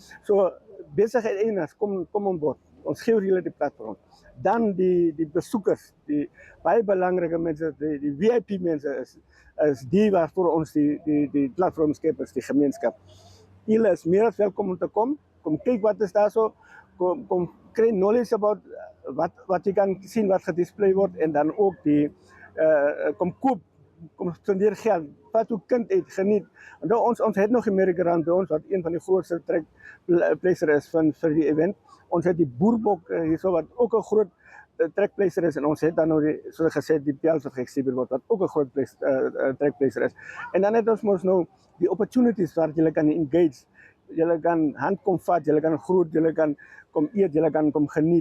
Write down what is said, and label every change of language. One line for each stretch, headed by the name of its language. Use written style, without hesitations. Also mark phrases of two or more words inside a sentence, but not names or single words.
Afrikaans: So besigheid eienaars kom aan boord. Ons gee julle die platform. Dan die besoekers, die baie belangrike mense, die VIP mense is die waarvoor ons die platform skep is die gemeenskap. Julle is meer as welkom om te kom kyk wat is daar so, kom kry
English: knowledge about
Afrikaans: wat jy kan sien wat gedisplay word en dan ook kom koop, kom spandeer geld, vat jou kind uit, geniet. En dan ons het nog die merry-go-round by ons wat een van die grootste trekpleister is vir die event. Ons het die boerbok hierso wat ook 'n groot trekpleister is en ons het dan nou soos gesê die pels wat geëxhibiet word wat ook 'n groot trekpleister is. En dan het ons mos nou die opportunities waar jy kan engage, jy kan hand kom vat, jy kan groet, jy kan kom eet, jy kan kom geniet.